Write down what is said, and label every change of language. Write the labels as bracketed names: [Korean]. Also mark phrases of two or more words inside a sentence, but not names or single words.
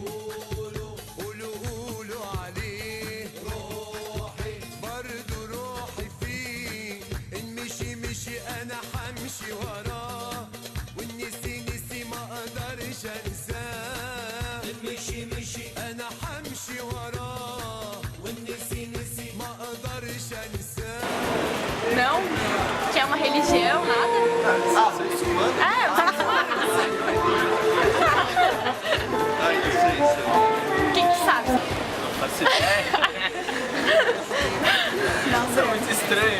[Arabic] قولوا عليه روحي برضو روحي فيه إن مشي أنا همشي وراه والنسي ما اقدرش انساه مشي انا همشي وراه والنسي ما اقدرش انساه. [Portuguese] Não, que é uma religião, nada. Ah, você é muçulmano? É, eu sou muçulmano. Quem que sabe? Não faço ideia. Isso é muito estranho.